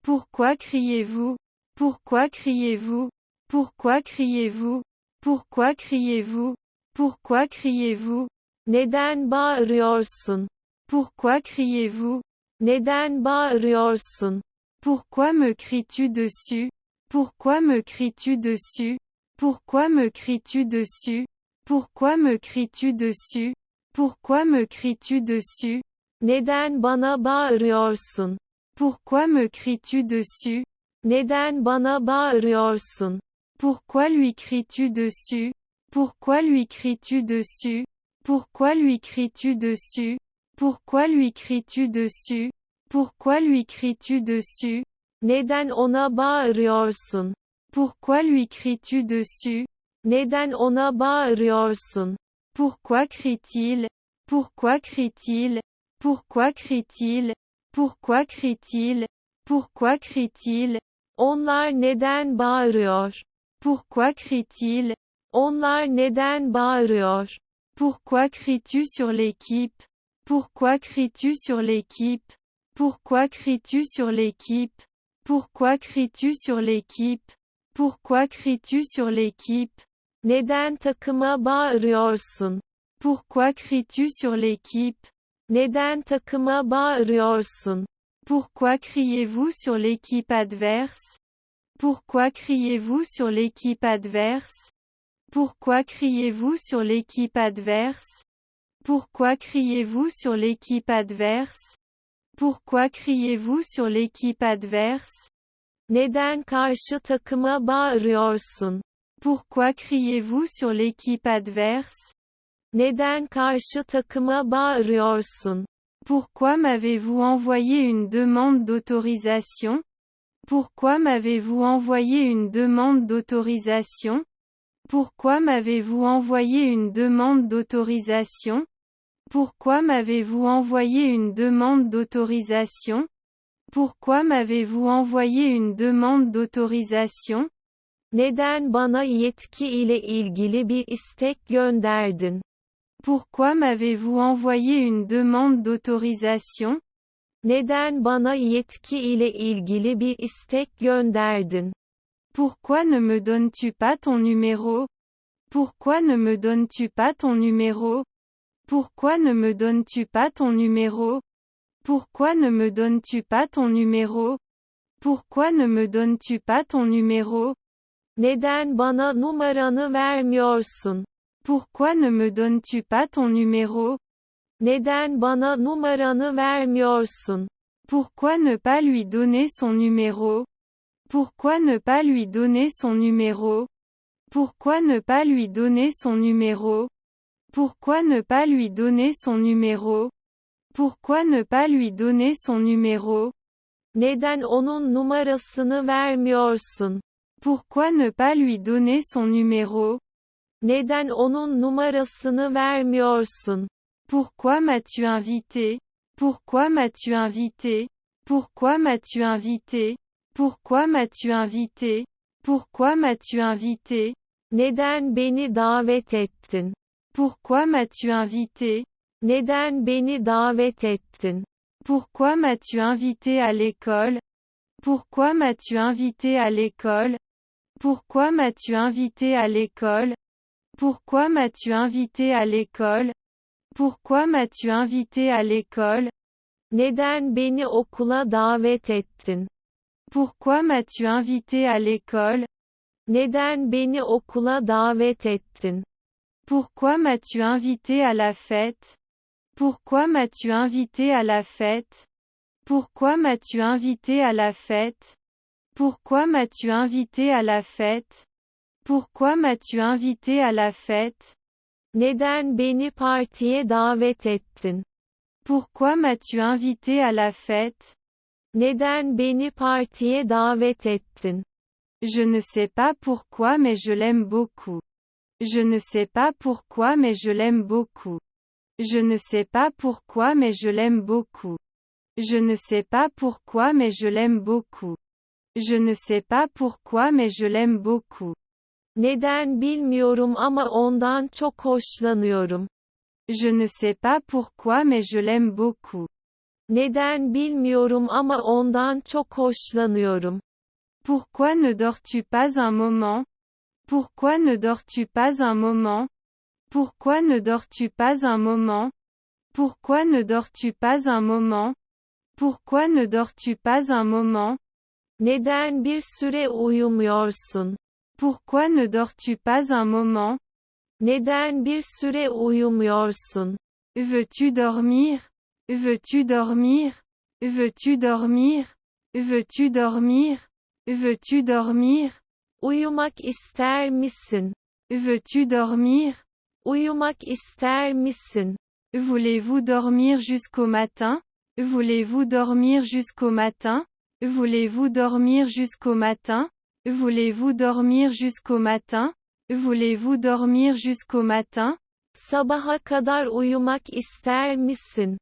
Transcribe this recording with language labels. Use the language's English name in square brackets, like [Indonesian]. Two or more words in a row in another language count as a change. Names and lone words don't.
[French] Pourquoi criez-vous? Pourquoi criez-vous? Pourquoi criez-vous? Pourquoi criez-vous? Pourquoi criez-vous? [Turkish] Neden bağırıyorsun? [French] Pourquoi criez-vous? [Turkish] Neden bağırıyorsun? [French] Pourquoi me cries-tu dessus? Pourquoi me cries-tu dessus? Pourquoi me cries-tu dessus? Pourquoi me cries-tu dessus? Pourquoi me cries-tu dessus? [Turkish] Neden bana bağırıyorsun? [French] Pourquoi me cries-tu dessus? [Turkish] Neden bana bağırıyorsun? [French] Pourquoi lui cries-tu dessus? Pourquoi lui cries-tu dessus? Pourquoi lui cries-tu dessus? Pourquoi lui cries-tu dessus? Pourquoi lui cries-tu dessus? [Turkish] Neden ona bağırıyorsun? [French] Pourquoi lui cries-tu dessus? [Turkish] Neden ona bağırıyorsun? [French] Pourquoi crie-t-il? Pourquoi crie-t-il? Pourquoi crie-t-il? Pourquoi crie-t-il? Pourquoi crie-t-il? [Turkish] Onlar neden bağırıyor? [French] Pourquoi crie-t-il? [Turkish] Onlar neden bağırıyor? [French] Pourquoi cries-tu sur l'équipe? Pourquoi cries-tu sur l'équipe? Pourquoi cries-tu sur l'équipe? Pourquoi cries-tu sur l'équipe? Pourquoi cries-tu sur l'équipe? [Turkish] Neden takıma bağırıyorsun? [French] Pourquoi cries-tu sur l'équipe? [Turkish] Neden takıma bağırıyorsun? [French] Pourquoi criez-vous sur l'équipe adverse? Pourquoi criez-vous sur l'équipe adverse? Pourquoi criez-vous sur l'équipe adverse? Pourquoi criez-vous sur l'équipe adverse? Pourquoi criez-vous sur l'équipe adverse? [Turkish] Neden karşı takıma bağırıyorsun? [French] Pourquoi criez-vous sur l'équipe adverse? [Turkish] Neden karşı takıma bağırıyorsun? [French] Pourquoi m'avez-vous envoyé une demande d'autorisation? Pourquoi m'avez-vous envoyé une demande d'autorisation? Pourquoi m'avez-vous envoyé une demande d'autorisation? Pourquoi m'avez-vous envoyé une demande d'autorisation? Pourquoi m'avez-vous envoyé une demande d'autorisation? [Turkish] Neden bana yetki ile ilgili bir istek gönderdin? [French] Pourquoi m'avez-vous envoyé une demande d'autorisation? [Turkish] Neden bana yetki ile ilgili bir istek gönderdin? [French] Pourquoi ne me donnes-tu pas ton numéro? Pourquoi ne me donnes-tu pas ton numéro? Pourquoi ne me donnes-tu pas ton numéro? Pourquoi ne me donnes-tu pas ton numéro? Pourquoi ne me donnes-tu pas ton numéro? [Turkish] Neden bana numaranı vermiyorsun? [French] Pourquoi ne me donnes-tu pas ton numéro? [Turkish] Neden bana numaranı vermiyorsun? [French] Pourquoi ne pas lui donner son numéro? Pourquoi ne pas lui donner son numéro? Pourquoi ne pas lui donner son numéro? Pourquoi ne pas lui donner son numéro? Pourquoi ne pas lui donner son numéro? [Turkish] Neden onun numarasını vermiyorsun? [French] Pourquoi ne pas lui donner son numéro? [Turkish] Neden onun numarasını vermiyorsun? [French] Pourquoi m'as-tu invité? Pourquoi m'as-tu invité? Pourquoi m'as-tu invité? Pourquoi m'as-tu invité? Pourquoi m'as-tu invité? [Turkish] Neden beni davet ettin? [French] Pourquoi m'as-tu invité? [Turkish] Neden beni davet ettin? [French] Pourquoi m'as-tu invité à l'école? Pourquoi m'as-tu invité à l'école? Pourquoi m'as-tu invité à l'école? Pourquoi m'as-tu invité à l'école? Pourquoi m'as-tu invité à l'école? [Turkish] Neden beni okula davet ettin? [French] Pourquoi m'as-tu invité à l'école? [Turkish] Neden beni okula davet ettin? [French] Pourquoi m'as-tu invité à la fête? Pourquoi m'as-tu invité à la fête? Pourquoi m'as-tu invité à la fête? Pourquoi m'as-tu invité à la fête? Pourquoi m'as-tu invité à la fête? [Turkish] Neden beni partiye davet ettin? [French] Pourquoi m'as-tu invité à la fête? [Turkish] Neden beni partiye davet ettin? [French] Je ne sais pas pourquoi mais je l'aime beaucoup. Je ne sais pas pourquoi mais je l'aime beaucoup. Je ne sais pas pourquoi mais je l'aime beaucoup. Je ne sais pas pourquoi mais je l'aime beaucoup. Je ne sais pas pourquoi mais je l'aime beaucoup. [Turkish] Neden bilmiyorum ama ondan çok hoşlanıyorum. [French] Je ne sais pas pourquoi mais je l'aime beaucoup. [Turkish] Neden bilmiyorum ama ondan çok hoşlanıyorum. [French] Pourquoi ne dors-tu pas un moment? Pourquoi ne dors-tu pas un moment? Pourquoi ne dors-tu pas un moment? Pourquoi ne dors-tu pas un moment? Pourquoi ne dors-tu pas un moment? [Turkish] Neden bir süre uyumuyorsun? [French] Pourquoi ne dors-tu pas un moment? [Turkish] Neden bir süre uyumuyorsun? [French] Veux-tu dormir? Veux-tu dormir? Veux-tu dormir? Veux-tu dormir? Veux-tu dormir? [Turkish] Uyumak ister misin? [French] Veux-tu dormir? [Turkish] Uyumak ister misin? [French] Voulez-vous dormir jusqu'au matin? Voulez-vous dormir jusqu'au matin? Voulez-vous dormir jusqu'au matin? Voulez-vous dormir jusqu'au matin? Voulez-vous dormir jusqu'au matin? [Turkish] Sabaha kadar uyumak ister misin?